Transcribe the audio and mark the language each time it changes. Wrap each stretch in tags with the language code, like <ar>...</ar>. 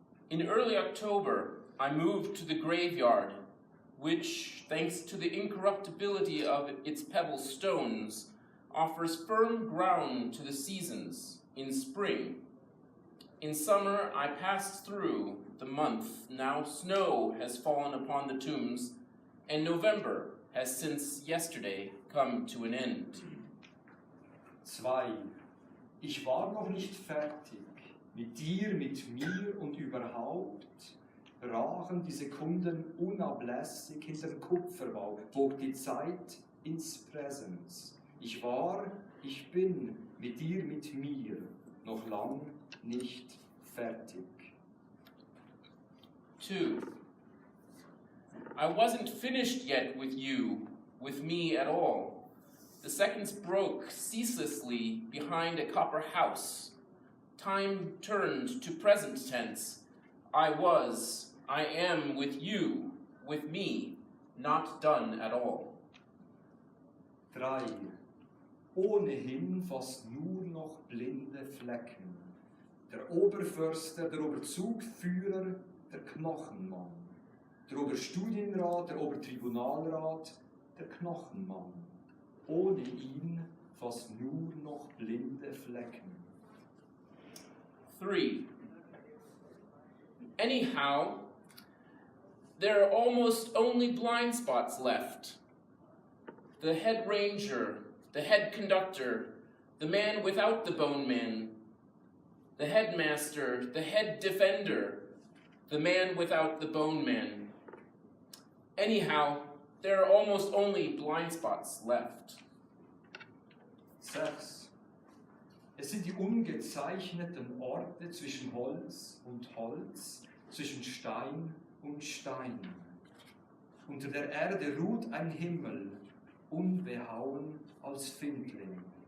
<en>In early October, I moved to the graveyard, which, thanks to the incorruptibility of its pebble stones, offers firm ground to the seasons in spring. In summer, I passed through the month. Now snow has fallen upon the tombs, and November has since yesterday come to an end. 2.</en> <de>Ich war noch nicht fertig. Mit dir, mit mir und überhaupt brachen die Sekunden unablässig hinterm Kupferbau, bog die Zeit ins Präsens. Ich war, ich bin, mit dir, mit mir, noch lang nicht fertig. 2.</de> <en>I wasn't finished yet with you, with me at all. The seconds broke ceaselessly behind a copper house. Time turned to present tense. I was, I am with you, with me, not done at all. 3.</en> <de>Ohnehin fast nur noch blinde Flecken. Der Oberförster, der Oberzugführer, der Knochenmann. Der Oberstudienrat, der Obertribunalrat, der Knochenmann. Ohne ihn fast nur noch blinde Flecken. 3.</de> <en>Anyhow, there are almost only blind spots left. The head ranger, the head conductor, the man without the bone man, the headmaster, the head defender, the man without the bone man. Anyhow, there are almost only blind spots left. 6.</en> <de>Es sind die ungezeichneten Orte zwischen Holz und Holz, zwischen Stein und Stein. Unter der Erde ruht ein Himmel, unbehauen als Findling.</de>